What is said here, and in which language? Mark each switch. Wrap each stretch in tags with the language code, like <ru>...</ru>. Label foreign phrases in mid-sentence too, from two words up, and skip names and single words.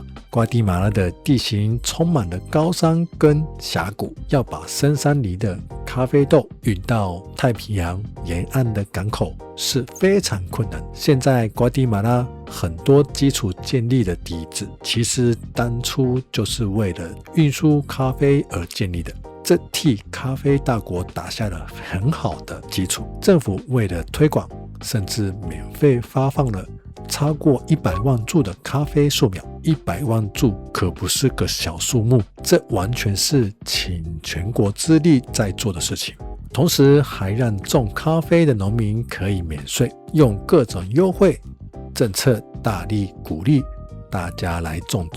<zh>瓜地馬拉的地形充滿了高山跟峽谷，要把深山裡的咖啡豆運到太平洋沿岸的港口是非常困難。現在瓜地馬拉很多基礎建立的底子，其實當初就是為了運輸咖啡而建立的，這替咖啡大國打下了很好的基礎。政府為了推廣，甚至免費發放了超過100萬株的咖啡樹苗。100萬株可不是個小數目，這完全是傾全國之力在做的事情。同時還讓種咖啡的農民可以免稅，用各種優惠政策大力鼓勵大家來種植。</zh>